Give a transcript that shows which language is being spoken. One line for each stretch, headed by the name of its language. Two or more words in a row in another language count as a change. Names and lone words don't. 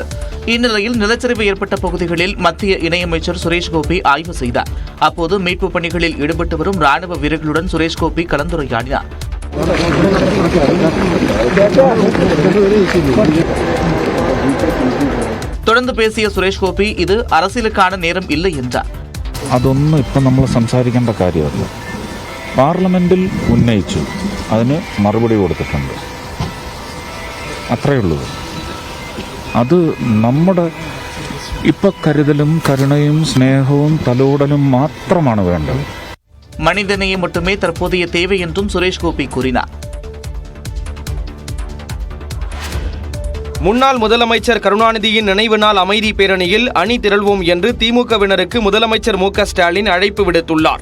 Tamil: இந்நிலையில் நிலச்சரிவு ஏற்பட்ட பகுதிகளில் மத்திய இணையமைச்சர் சுரேஷ் கோபி ஆய்வு செய்தார். அப்போது மீட்புப் பணிகளில் ஈடுபட்டு வரும் ராணுவ வீரர்களுடன் சுரேஷ் கோபி கலந்துரையாடினார். தொடர்ந்து பேசிய സുരേഷ് ഗോപി ഇത് அரசியலுக்கான நேரம் இல்லை என்றார்.
Malayalam: അതൊന്നും ഇപ്പം നമ്മൾ സംസാരിക്കേണ്ട കാര്യമല്ല. പാർലമെന്റിൽ ഉന്നയിച്ചു, അതിന് മറുപടി കൊടുത്തിട്ടുണ്ട്, അത്രയേ ഉള്ളൂ. അത് നമ്മുടെ ഇപ്പം കരുതലും കരുണയും സ്നേഹവും തലോടലും മാത്രമാണ് വേണ്ടത്.
Tamil: மனிதநேயம் மட்டுமே தற்போதைய தேவை என்றும் சுரேஷ் கோபி கூறினார். முன்னாள் முதலமைச்சர் கருணாநிதியின் நினைவு நாள் அமைதி பேரணியில் அணி திரள்வோம் என்று திமுகவினருக்கு முதலமைச்சர் மு க ஸ்டாலின் அழைப்பு விடுத்துள்ளார்.